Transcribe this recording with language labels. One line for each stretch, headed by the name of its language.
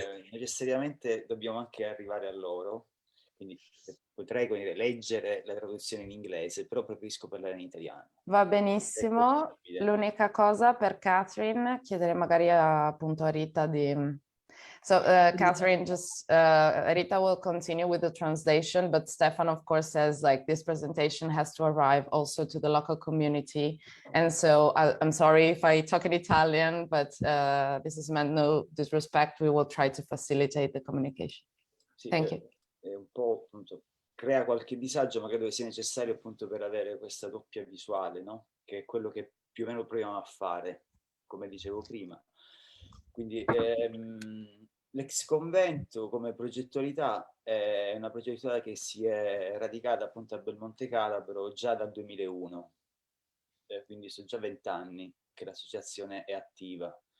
Italian: Necessariamente dobbiamo anche arrivare a loro, quindi potrei, come dire, leggere la traduzione in inglese, però preferisco parlare in italiano. Va benissimo. L'unica cosa per Catherine, chiedere magari appunto a Rita di...
English: So Catherine, just Rita will continue with the translation, but Stefan, of course, says like this presentation has to arrive also to the local community. And so I'm sorry if I talk in Italian, but this is meant no disrespect. We will try to facilitate the communication.
Italian: Sì,
English: Thank you.
Italian: È un po', appunto, crea qualche disagio, ma credo che sia necessario appunto per avere questa doppia visuale, no? Che è quello che più o meno proviamo a fare, come dicevo prima. Quindi l'ex convento come progettualità è una progettualità che si è radicata appunto a Belmonte Calabro già dal 2001, quindi sono già 20 anni che l'associazione è attiva.